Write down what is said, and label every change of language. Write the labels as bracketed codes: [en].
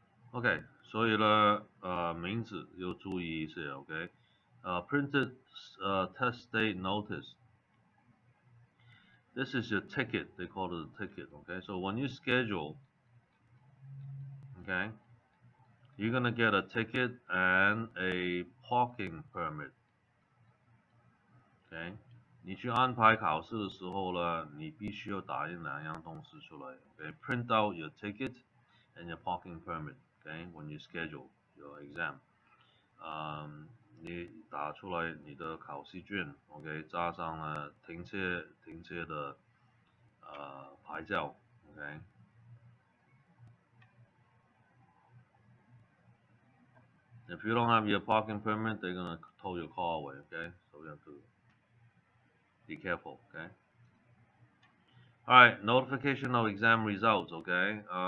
[en] OK， [zh] 所以呢，名字要注意一些 [en] ，OK， printed test date notice. This is your ticket. They call it a ticket. Okay, so when you schedule, okay, you're gonna get a ticket and a parking permit. [zh] Okay，你去安排考试的时候呢，你必须要打印两样东西出来。 [en] Okay，print out your ticket and your parking permit. Okay, when you schedule your exam. [zh] 你打出来你的考试卷 ，OK， 加上了停车的牌照 ，OK。 [en] If you don't have your parking permit, they're gonna tow your car away, okay? So you have to be careful, okay? Alright, notification of exam results, okay?